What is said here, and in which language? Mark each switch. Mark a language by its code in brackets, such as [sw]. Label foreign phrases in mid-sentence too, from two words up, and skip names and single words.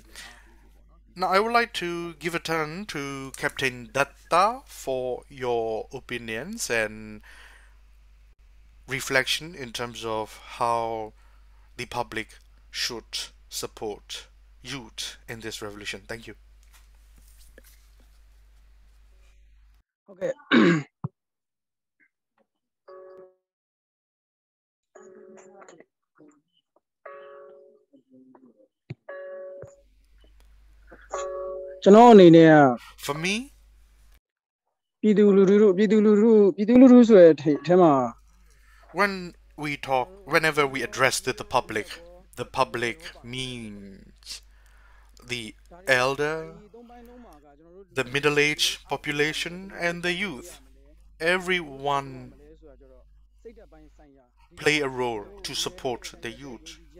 [en] Now, I would like to give a turn to Captain Datha for your opinions and reflection in terms of how the public should support youth in this revolution. Thank you. [my] ဟုတ်ကဲ့ကျွန်တော်အနေနဲ့က [en] For me, [my] ပြည်သူလူထုဆိုတဲ့အထဲမှာ [en] whenever we address to the public means the elder, the middle-aged population, and the youth. Everyone play a role to support the youth.